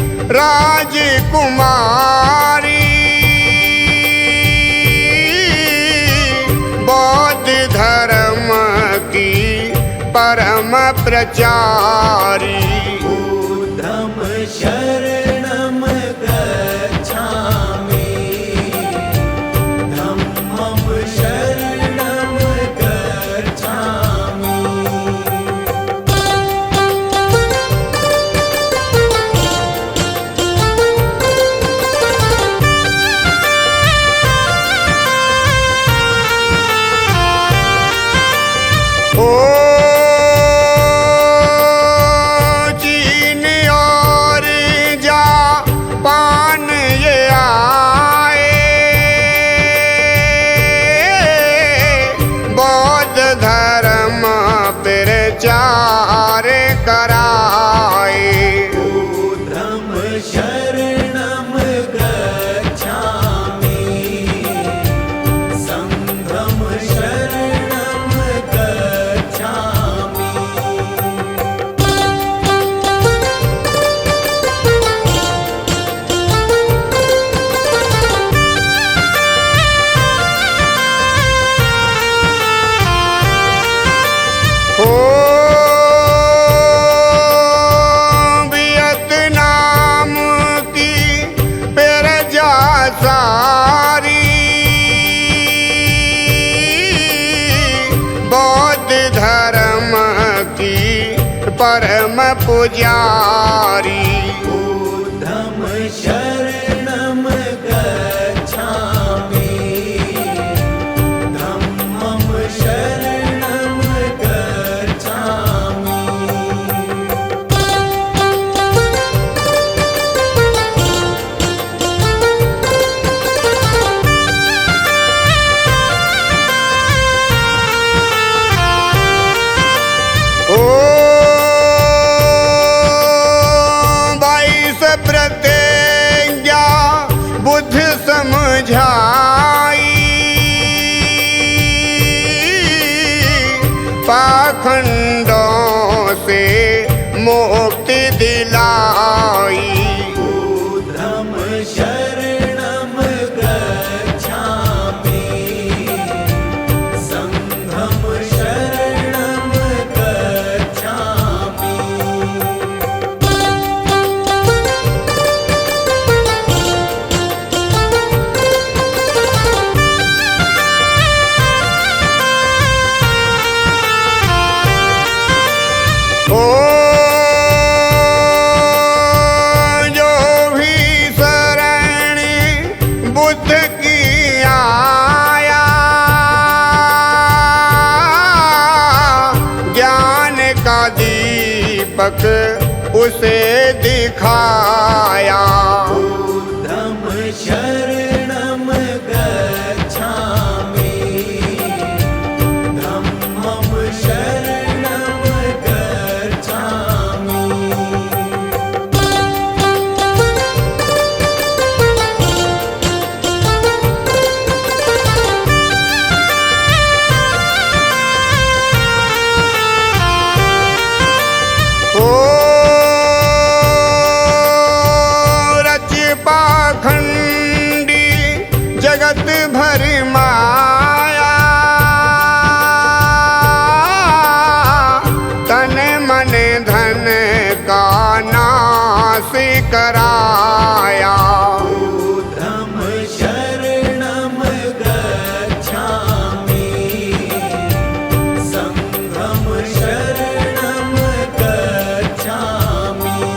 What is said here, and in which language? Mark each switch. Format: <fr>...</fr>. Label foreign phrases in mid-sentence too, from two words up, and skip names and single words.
<hi>राजकुमारी बौद्ध धर्म की परम प्रचारी</hi> <pi>बुद्धं शरणं गच्छामि धम्मं शरणं गच्छामि</pi> <hi>ओ चीन और जापान ये आए बौद्ध धर्म प्रचार कराए</hi> <pi>बुद्धं शरणं गच्छामि संघं शरणं गच्छामि</pi> <hi>ओ वियतनाम की प्रजा सारी बौद्ध धर्म की परम पुजारी</hi> <pi>बुद्धं शरणं गच्छामि धम्मं शरणं गच्छामि</pi> <hi>ओ 22 प्रतिज्ञा बुद्ध समझाई पाखंडों से मुक्ति दिलाई</hi> <pi>बुद्धं शरणं गच्छामि संघं शरणं गच्छामि</pi> <hi>ओ जो भी शरण बुद्ध की आया ज्ञान का दीपक उसे दिखाया</hi> <pi>बुद्धं शरणं गच्छामि धम्मं शरणं गच्छामि</pi> <hi>ओ रच पाखंडी जगत भर माया तन मन धन का नाश कराया</hi> <pi>बुद्धं शरणं गच्छामि संघं शरणं गच्छामि</pi>